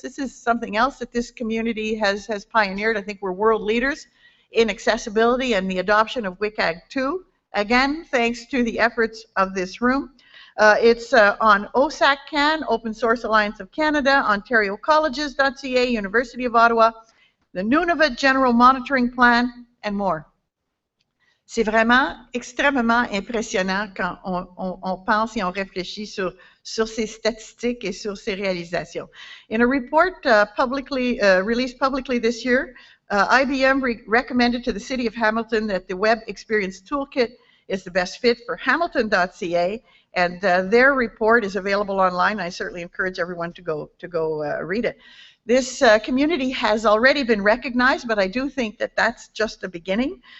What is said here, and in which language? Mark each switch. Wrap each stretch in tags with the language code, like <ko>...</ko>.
<en>This is something else that this community has pioneered. I think we're world leaders in accessibility and the adoption of WCAG 2. Again, thanks to the efforts of this room. It's on OSACCAN, Open Source Alliance of Canada, Ontario Colleges.ca, University of Ottawa, the Nunavut General Monitoring Plan, and more.</en> <fr>C'est vraiment extrêmement impressionnant quand on pense et on réfléchit sur ces statistiques et sur ces réalisations.</fr> <en>In a report released publicly this year, IBM recommended to the City of Hamilton that the Web Experience Toolkit is the best fit for Hamilton.ca, and their report is available online. I certainly encourage everyone to go read it. This community has already been recognized, but I do think that that's just the beginning.</en>